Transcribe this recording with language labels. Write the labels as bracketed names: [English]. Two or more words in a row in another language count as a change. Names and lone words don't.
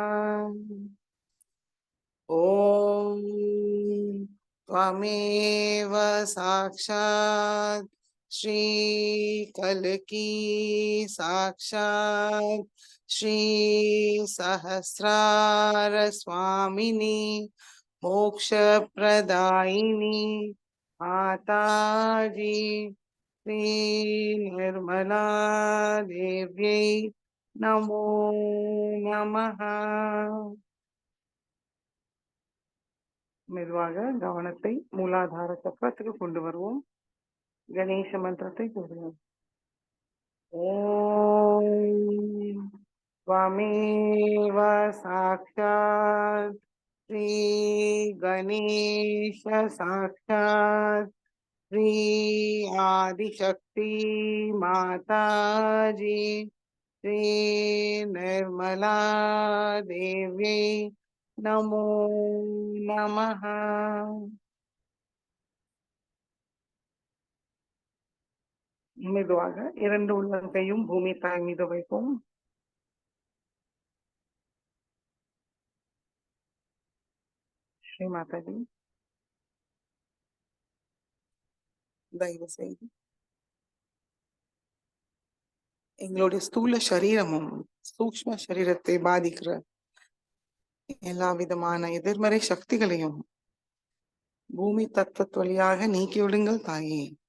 [Sanskrit] ॐ त्वमेव साक्षात् श्री कल्की साक्षात् श्री सहस्रार स्वामिनी मोक्षप्रदायिनी माताजी श्री निर्मला देव्यै नमो नमः। [Tamil] மெதுவாக கவனத்தை மூலாதார சக்கரத்துக்கு கொண்டு வருவோம். கணேச மந்திரத்தை கூறுவோம். [Sanskrit] ஓம் त्वमेव साक्षात् श्री गणेश साक्षात् श्री आदिशक्ति माताजी श्री निर्मला देव्यै नमो नमः। [Tamil] மெதுவாக இரண்டு உள்ளங்கையும் பூமி தாய் மீது வைப்போம். ஸ்ரீ மாதாஜி தயவு செய்து எங்களுடைய ஸ்தூல சரீரமும் சூக்ஷ்ம சரீரத்தை பாதிக்கிற எல்லா விதமான எதிர்மறை சக்திகளையும் பூமி தத்துவ வழியாக நீக்கிவிடுங்கள் தாயே.